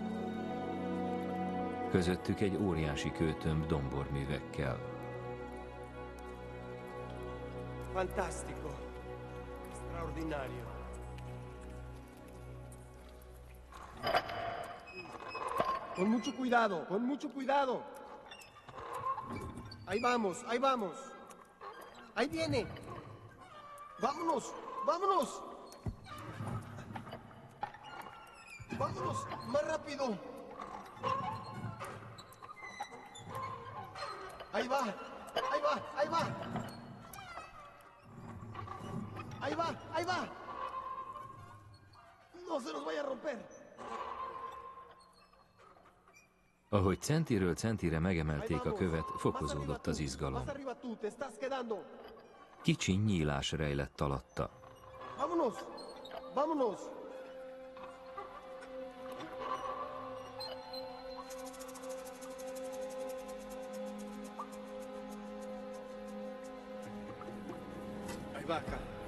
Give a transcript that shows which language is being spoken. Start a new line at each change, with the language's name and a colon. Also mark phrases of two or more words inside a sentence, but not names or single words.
Hungarian: Közöttük egy óriási kőtömb domborművekkel.
Spanish: Fantástico. Extraordinario. Con mucho cuidado, con mucho cuidado. Ahí vamos, ahí vamos. Ahí viene. Vámonos, vámonos. Vámonos, más rápido. Ahí va, ahí va, ahí va. Ahí va, ahí va. No se nos vaya a romper.
Hungarian: Ahogy centiről centire megemelték a követ, fokozódott az izgalom. Kicsi nyílás rejlett alatta.
Spanish: Vámonos, vámonos. Ahí va acá.